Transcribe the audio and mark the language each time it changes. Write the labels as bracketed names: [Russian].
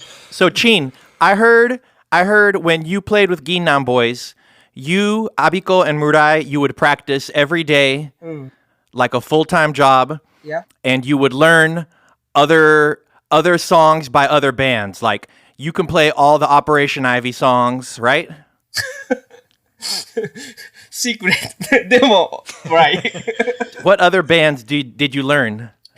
[English] So Chin, I heard when you played with Nang Boyz, you, Abiko, and Murai, you would practice every day, like a full-time job, Yeah. and you would learn other songs by other bands. Like you can play all the Operation Ivy songs, right? [Japanese] シークレット。でも、right. [English] What other bands did you learn?